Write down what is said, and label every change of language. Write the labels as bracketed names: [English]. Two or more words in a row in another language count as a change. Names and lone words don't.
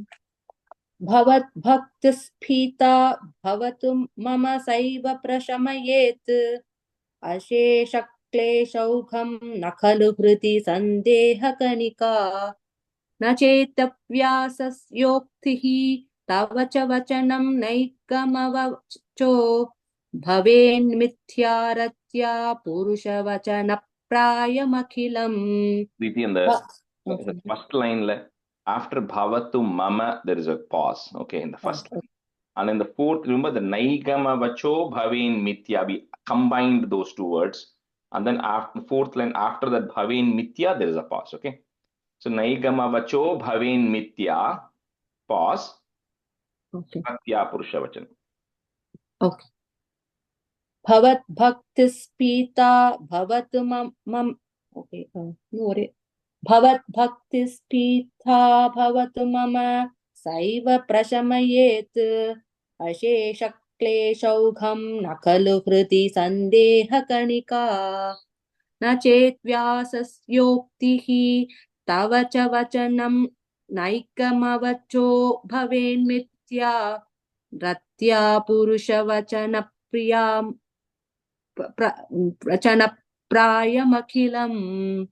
[Sanskrit] भवत् भक्तिस्फीता भवतु मम सैव प्रशमयेत् अशेषक्लेशौघं न खलु हृदि सन्देहकणिका न चेतव्यासस्योक्तिः तव च वचनं नैकमवचो भवेन्मिथ्यारत्या पुरुषवचनप्रायमखिलम्. [English] In the first line, after [Sanskrit] भवतु मम, [English] there is a pause. Okay, in the first line. And in the fourth, remember the [Sanskrit] नैगम वचो भवेन् मिथ्या. [English] We combined those two words. And then after fourth line, after that [Sanskrit] भवेन् मिथ्या, [English] there is a pause. Okay. So [Sanskrit] नैगम वचो भवेन् मिथ्या, [English] pause. Okay. [Sanskrit] सत्य पुरुष वचन. [English] Okay. [Sanskrit] भवत् भक्ति स्पित भवतु मम्. [English] Okay. No worry. [Sanskrit] भवत् भक्ति स्पित भवतु मम सैव प्रशमयेत् अशेष क्लेशौघं न खलु हृदि सन्देह कणिका न चेत् व्यासस्योक्तिः तव च वचनं नैकमवचो भवेन् मिथ्या रत्या पुरुष वचन प्रियं वचन प्रायमखिलम्.